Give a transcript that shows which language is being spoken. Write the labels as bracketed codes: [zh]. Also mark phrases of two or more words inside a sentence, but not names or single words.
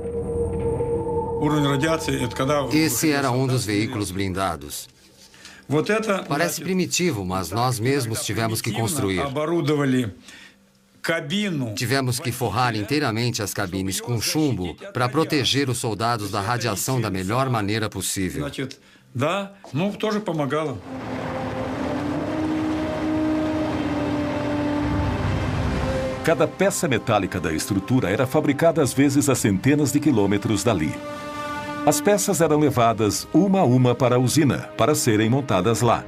[pt] Esse era um dos veículos blindados. Parece primitivo, mas nós mesmos tivemos que construir. Tivemos que forrar inteiramente as cabines com chumbo para proteger os soldados da radiação da melhor maneira possível. [ru] Да, ну, тоже помогало. [pt] Cada peça metálica da estrutura era fabricada às vezes a centenas de quilômetros dali. As peças eram levadas uma a uma para a usina, para serem montadas lá.